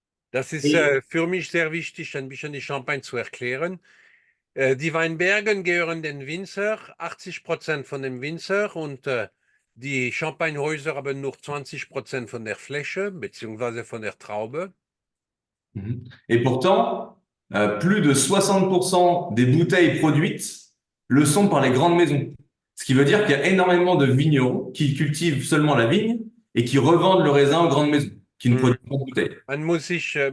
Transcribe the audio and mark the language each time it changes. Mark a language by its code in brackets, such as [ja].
[de] Das ist Et- für mich sehr wichtig, ein bisschen die Champagne zu erklären. Die Weinbergen gehören den Winzer, 80% von dem Winzer und die Champagnehäuser haben nur 20% von der Fläche beziehungsweise von der Traube. Mhm. [fr] Et pourtant, plus de 60% des bouteilles produites le sont par les grandes maisons. Ce qui veut dire qu'il y a énormément de vignerons qui cultivent seulement la vigne et qui revendent le raisin aux grandes maisons, qui ne Mhm. produisent pas de bouteilles.